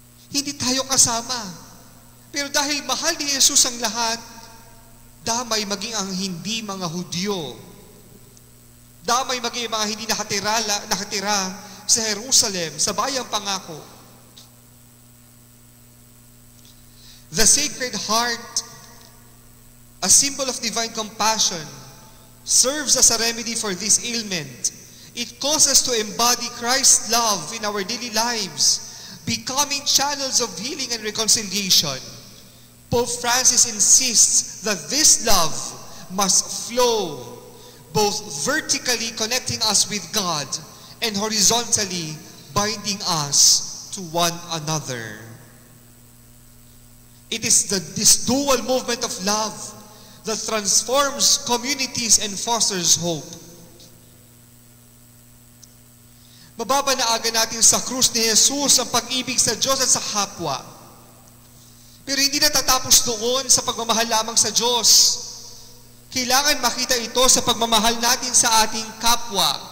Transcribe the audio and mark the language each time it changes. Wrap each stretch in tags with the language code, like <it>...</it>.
<tl>Hindi tayo kasama. Pero dahil mahal ni Jesus ang lahat, damay maging ang hindi mga Hudyo. Damay maging mga hindi nakatira sa Jerusalem, sa bayang pangako.</tl> <en>The Sacred Heart, a symbol of divine compassion, serves as a remedy for this ailment. It calls us to embody Christ's love in our daily lives, becoming channels of healing and reconciliation. Pope Francis insists that this love must flow both vertically connecting us with God and horizontally binding us to one another. It is this dual movement of love that transforms communities and fosters hope.</en> <tl>Mababanaagan natin sa krus ni Jesus ang pag-ibig sa Diyos at sa kapwa. Pero hindi natatapos doon sa pagmamahal lamang sa Diyos. Kailangan makita ito sa pagmamahal natin sa ating kapwa.</tl>